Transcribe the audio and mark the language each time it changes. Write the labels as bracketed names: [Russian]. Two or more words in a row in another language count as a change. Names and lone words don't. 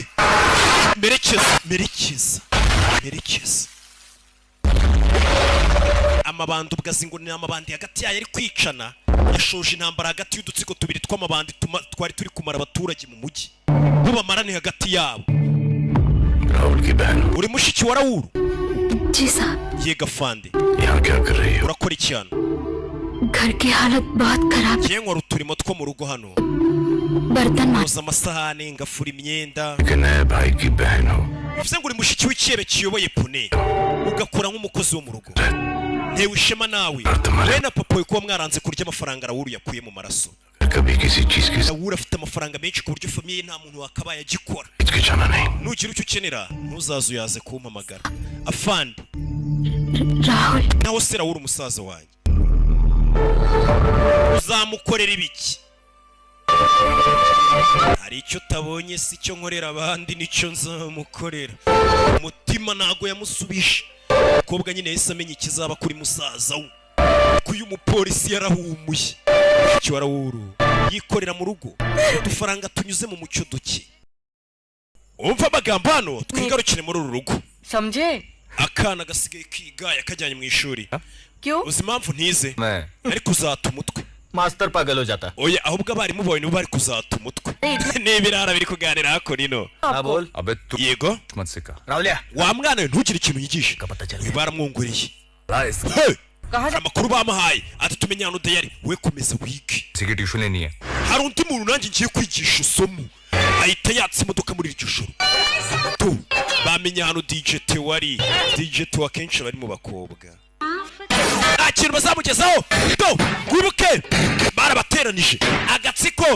[Kinyarwanda] Merekeza. Amabandi ubwazingo ni amabandi hagati yayo ari kwicana, yashoje intambara hagati y'udutsiko tubiri tw'amabandi twari turi kumara abaturage mu mujyi, bubamarane hagati yabo. [Hindi] राहुल की बहन [Kinyarwanda] uri mushiki wa Raoul? [Hindi] जी साहब, [Kinyarwanda] Yega Fande, [Hindi] यहाँ क्या कर रही हो? [Kinyarwanda] urakora iki hano? [Hindi] घर की हालत बहुत खराब है, [Kinyarwanda] Njye nkora uturimo two mu rugo hano, [Hindi] बर्तन मांज [Kinyarwanda] noza amasahani, ngafura imyenda. [Hindi] कि नए भाई की बहन हो. [Kinyarwanda] Bivuze ngo uri mushiki w'icyebe kiyoboye pune, ugakora nk'umukozi wo mu rugo. Ntewe ishema nawe, we na papa we kuba mwaranze kurya amafaranga Raoul yakuye mu maraso. [Hindi] कभी किसी चीज की [Kinyarwanda] Raoul afite amafaranga menshi ku buryo famiye nta muntu wakabaye agikora. [Hindi] हिचकिचाना नहीं. [Kinyarwanda] Nugira icyo ukenera ntuzaze uyaze kumpamagara. Afande, [Hindi] राहुल, [Kinyarwanda] naho se Raoul umusaza wanjye uzamukorera ibiki? Hari icyo utabonye si cyo nkorera abandi nicyo nzamukorera. Umutima ntago yamusubije, umukobwa nyine yahise amenya ikizaba kuri musaza we, ko uyu mupolisi yarahumuye. Icyo wa Raoul yikorera mu rugo udufaranga tunyuze mu mucyo duke. Umva amagambo hano twigarukire muri uru rugo. [Hindi] समझे? [Kinyarwanda] Akana gasigaye kiga yakajyanye mu ishuri. [Hindi] क्यों? [Kinyarwanda] Uzi impamvu ntize? [Hindi] मैं [Kinyarwanda] Ariko uzata umutwe. [Hindi] मास्टर पागल हो जाता. [Kinyarwanda] Oya ahubwo abarimu bawe nibo bari kuzata umutwe. N'ibirara biri kuganira hako nino. [Hindi] हाँ बोल. अबे तू [Kinyarwanda] Yego. [Hindi] मत सिखा. राहुलिया. [Kinyarwanda] Wa mwana we ntugire ikintu yigisha. [Hindi] पता चल. [Kinyarwanda] We baramwongoreye. [Hindi] राइस. Hey! कहाँ जा? [Kinyarwanda] Amakuru bamuhaye ati tumenye hano dayari we komeza wige. [Hindi] किसी की ट्यूशन लेनी है. [Kinyarwanda] Hari undi muntu nanjye ngiye kwigisha isomo. Ahita yatsa imodoka muri iryo joro. Tu bamenye hano DJ Theo ari. DJ Theo akenshi bari mu bakobwa. Nta kintu bazamugezaho. Do wibuke barabateranije agatsiko.